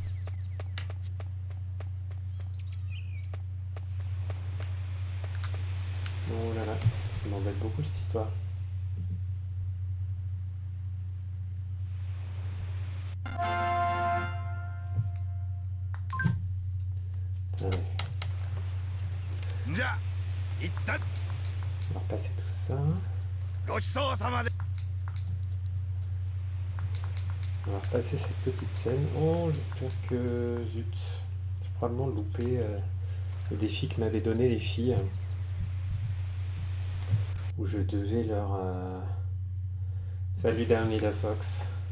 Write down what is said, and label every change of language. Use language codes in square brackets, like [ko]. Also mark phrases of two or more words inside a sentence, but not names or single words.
[fr] Oh là là, ça m'embête beaucoup cette histoire. Attendez, [ja] じゃ、いった。 [fr] on va repasser tout ça. [ja] ごちそうさまで。 [fr] On va repasser cette petite scène. Oh, j'espère que... Zut. J'ai probablement loupé le défi que m'avaient donné les filles. Où je devais leur... Salut Darnida Fox.